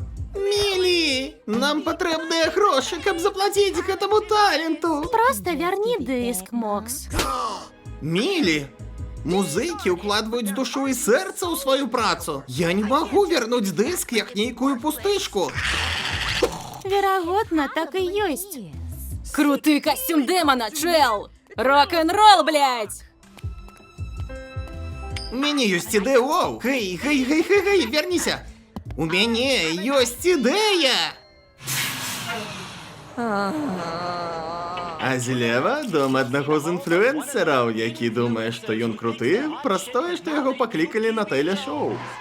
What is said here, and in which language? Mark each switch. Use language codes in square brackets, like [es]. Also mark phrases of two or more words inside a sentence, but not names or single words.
[be] Мілі, нам патрэбныя грошы, каб заплаціць гэтаму таленту. Просто вярні дыск, Мокс. Мілі, музыкі ўкладваюць душу і сэрца ў сваю працу. Я не магу вярнуць дыск як нейкую пустышку. Верагодна, так і ёсць. [ru] Круты костюм демона, чел! Рок-н-ролл, блядь! [be] У мяне ёсць ідэя, оу! Гэй, верніся! У мяне ёсць ідэя! А злева дом аднаго з інфлюэнсераў, які думае, што ён круты, праз тое, што яго паклікалі на тэлешоу.